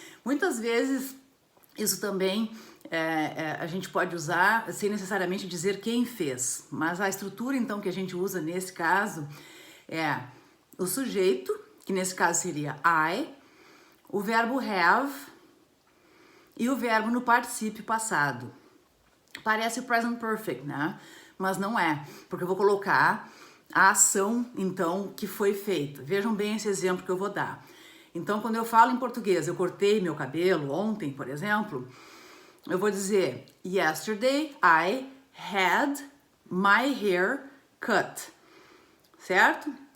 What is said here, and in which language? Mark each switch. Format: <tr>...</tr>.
<pt>Muitas vezes isso também a gente pode usar sem necessariamente dizer quem fez, mas a estrutura então que a gente usa nesse caso é o sujeito, que nesse caso seria I, o verbo have e o verbo no particípio passado. Parece present perfect, né? Mas não é, porque eu vou colocar a ação então que foi feita. Vejam bem esse exemplo que eu vou dar. Então, quando eu falo em português, eu cortei meu cabelo ontem, por exemplo, eu vou dizer,</pt> <en>yesterday I had my hair cut,</en> <pt>certo?</pt>